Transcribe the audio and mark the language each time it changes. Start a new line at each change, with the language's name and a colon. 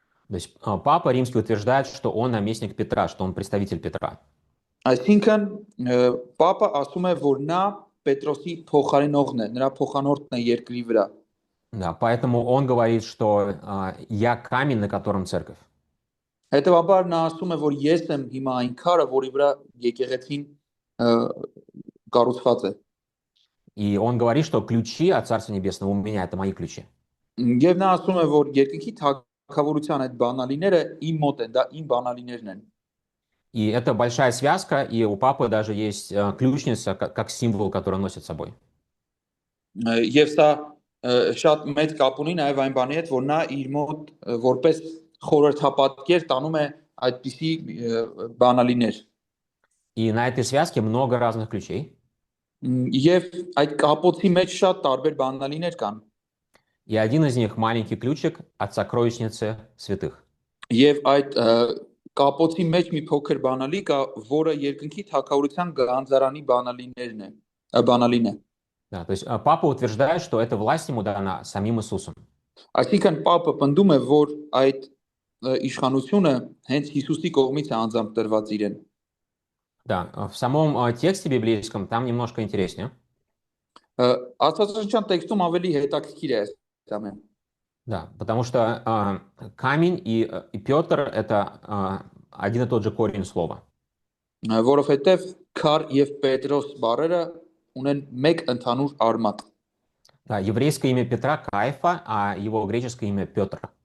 Russian: То есть Папа Римский утверждает, что он наместник Петра, что он представитель Петра.
Armenian: Այսինքն Պապը ասում է, որ նա Պետրոսի փոխարինողն է, նրա փոխանորդն է երկրի վրա։
Russian: Да, поэтому он говорит, что я камень, на котором церковь.
Armenian: Հետևաբար նա ասում է, որ ես եմ հիմա այն քարը, որի վրա եկեղեցին կառուցված է։
Russian: И он говорит, что ключи от Царства Небесного у меня, это мои ключи.
Armenian: Եվ նա ասում է, որ երկնքի թագավորության այդ բանալիները իմ մոտ են, դա իմ բանալիներն են։
Russian: И это большая связка, и у Папы даже есть ключница, как символ, который он носит с собой.
Armenian: Եվ սա շատ մեծ կապ ունի նաև այն բանի հետ, որ նա իր մոտ որպես խորհրդապատկեր տանում է այդպիսի բանալիներ։
Russian: И на этой связке много разных ключей.
Armenian: Եվ այդ կապոցի մեջ շատ տարբեր բանալիներ կան։
Russian: И один из них маленький ключик от сокровищницы святых.
Armenian: Եվ այդ կապոցի մեջ մի փոքր բանալի կա, որը երկնքի թագավորության գանձարանի բանալին է։
Russian: Да, то есть Папа утверждает, что эта власть ему дана самим Иисусом.
Armenian: Այսինքն Պապը պնդում է, որ այդ իշխանությունը հենց Հիսուսի կողմից է անձամբ տրված իրեն։
Russian: Да, в самом тексте библейском там немножко интереснее.
Armenian: Աստվածաշնչյան տեքստում ավելի հետաքրքիր է այս ամենը։
Russian: Да, потому что камень и Петр это один и тот же корень слова.
Armenian: Որովհետև քար եւ Պետրոս բառերը ունեն մեկ ընդհանուր արմատ։
Russian: Да, еврейское имя Петра Каифа, а его греческое имя Петр.